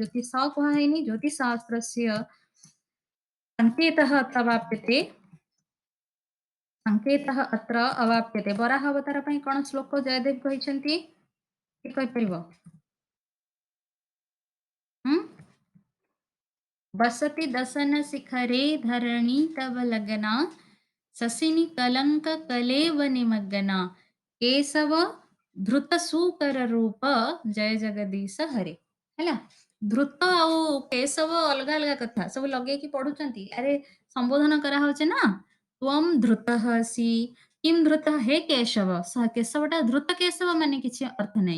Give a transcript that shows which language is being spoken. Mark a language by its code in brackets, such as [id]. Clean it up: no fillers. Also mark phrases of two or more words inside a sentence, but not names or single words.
[or] ଜ୍ୟୋତିଷ କୁହାହେଇନି, [sa] ଜ୍ୟୋତିଃଶାସ୍ତ୍ରସ୍ୟ ସଂକେତः ଅତ୍ରାପ୍ୟତେ, ସଂକେତः ଅତ୍ର ଅवाप्यते। [or] ବରାହ ଅବତାର ପାଇଁ କଣ ଶ୍ଲୋକ ଜୟଦେବ କହିଛନ୍ତି? କିଏ କହିପାରିବ? ହୁଁ? [sa] बसति दसन शिखरे धरणी तव लगना, शशिनि कलंक कलेव निमग्ना, केशव ଧୃତ ସୁକର ରୂପ ଜୟ ଜଗଦୀଶ ହରେ। [or] ହେଲା, ଧୃତ ଆଉ କେଶବ ଅଲଗା ଅଲଗା କଥା ସବୁ ଲଗେଇକି ପଢୁଛନ୍ତି। ଆରେ ସମ୍ବୋଧନ କରାହଉଛି ନା, [sa] ତ୍ୱମ୍ ଧୃତଃ ଅସି, କିಂ ଧୃତ ହେ କେଶବ। [or] କେଶବଟା ଧୃତ କେଶବ ମାନେ କିଛି ଅର୍ଥ ନାହିଁ।